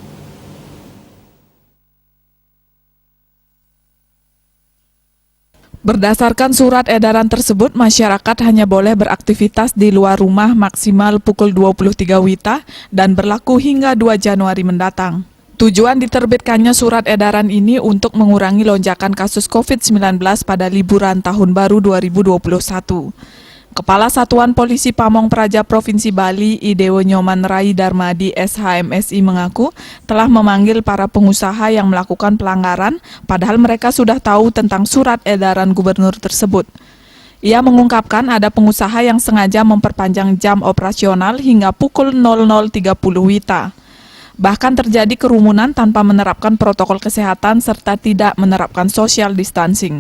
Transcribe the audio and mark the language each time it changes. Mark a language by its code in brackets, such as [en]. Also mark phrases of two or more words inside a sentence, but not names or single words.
[id] Berdasarkan surat edaran tersebut, masyarakat hanya boleh beraktivitas di luar rumah maksimal pukul 23 WITA dan berlaku hingga 2 Januari mendatang. Tujuan diterbitkannya surat edaran ini untuk mengurangi lonjakan kasus COVID-19 pada liburan Tahun Baru 2021. Kepala Satuan Polisi Pamong Praja Provinsi Bali, Idewo Nyoman Rai Darmadi SHMSI mengaku telah memanggil para pengusaha yang melakukan pelanggaran, padahal mereka sudah tahu tentang surat edaran gubernur tersebut. Ia mengungkapkan ada pengusaha yang sengaja memperpanjang jam operasional hingga pukul 00.30 WITA. Bahkan terjadi kerumunan tanpa menerapkan protokol kesehatan serta tidak menerapkan [en] social distancing.